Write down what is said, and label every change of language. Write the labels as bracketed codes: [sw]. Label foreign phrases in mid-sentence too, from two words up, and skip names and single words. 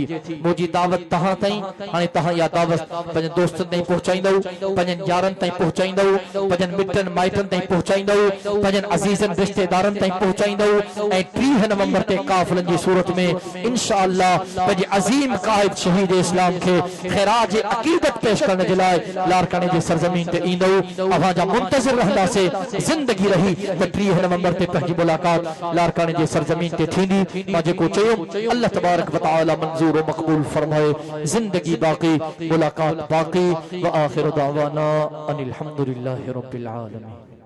[sd] मुंहिंजी दावत तहां ताईं, हाणे तहां इहा दावत पंहिंजन दोस्तनि ताईं पहुचाईंदव, पंहिंजन यारनि ताईं पहुचाईंदव, पंहिंजन मिटनि माइटनि ताईं पहुचाईंदव, पंहिंजन अज़ीज़नि रिश्तेदारनि ताईं पहुचाईंदव ऐं 30 नवंबर ते काफ़िलनि जी सूरत में इंशाअल्लाह पंहिंजे अज़ीम क़ाइद शहीद इस्लाम खे ख़ैरात जे अक़ीदत पेश करण जे लाइ लारकाने जी सरज़मीन ते ईंदव। अवां जा मुंतज़िर रहंदासीं। ज़िंदगी रही त 30 नवंबर ते पंहिंजी मुलाक़ात लारकाने जी सरज़मीन ते थींदी। मां जेको चयो [ar] الله تبارك وتعالى [sd] मंज़ूर व मक़बूल फरमाए। ज़िंदगी बाक़ी, मुलाक़ात बाक़ी। [ar] وآخر دعوانا أن الحمد لله رب العالمين.